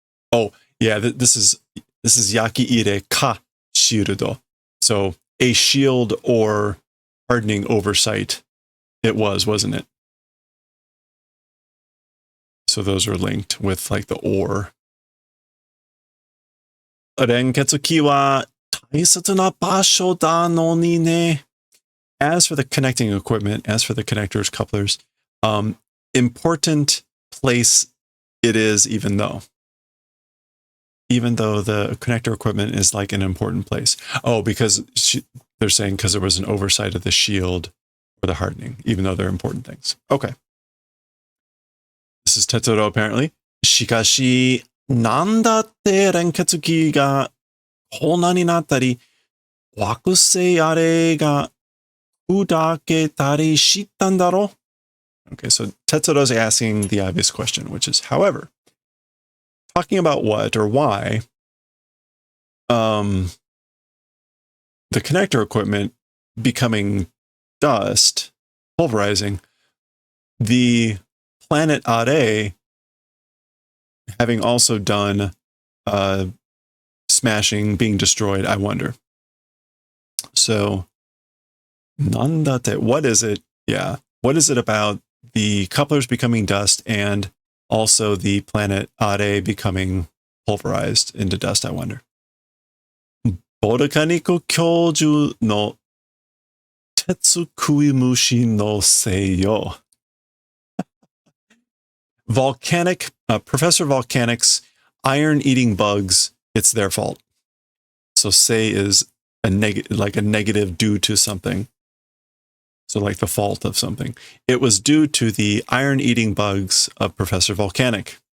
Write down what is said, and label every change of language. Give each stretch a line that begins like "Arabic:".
English: Oh, yeah, this is Yaki-ire ka shirudo. So a shield or hardening oversight it was, wasn't it? So those are linked with like the or.
Japanese: 連結器は大切な場所だのにね.
English: As for the connecting equipment, as for the connectors, couplers, important place it is, even though the connector equipment is like an important place. Oh, because they're saying because there was an oversight of the shield or the hardening, even though they're important things. Okay. This is Tetsuro, apparently.
Japanese: しかし、なんだって連結器がこんなになったり、惑星あれが砕けたりしたんだろ?
English: Okay, so Tetsuro's asking the obvious question, which is, however, talking about what or why the connector equipment becoming dust, pulverizing, the planet Are having also done smashing, being destroyed, I wonder. So, nandate, what is it? Yeah, what is it about the couplers becoming dust and also the planet Are becoming pulverized into dust, I wonder?
Japanese: ボルカニック教授の鉄食い虫のせいよ.
English: Volcanic, Professor Volcanic's iron-eating bugs, it's their fault. So say is like a negative due to something. So like the fault of something. It was due to the iron-eating bugs of Professor Volcanic.